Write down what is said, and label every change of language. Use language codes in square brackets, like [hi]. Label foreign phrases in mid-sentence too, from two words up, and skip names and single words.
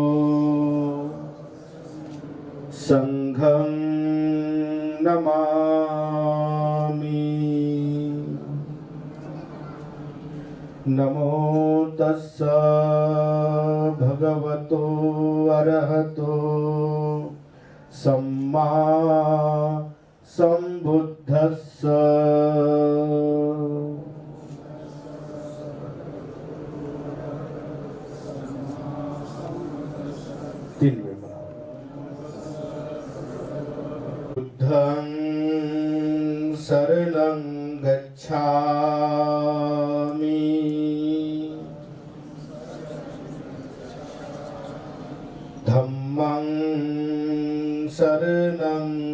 [pi] संघं नमामि नमो तस्स भगवतो अरहतो सम्मा [mr] संबुद्धस्स तीन वेळ म्हणा [pi] बुद्धं शरणं गच्छामि धम्मं शरणं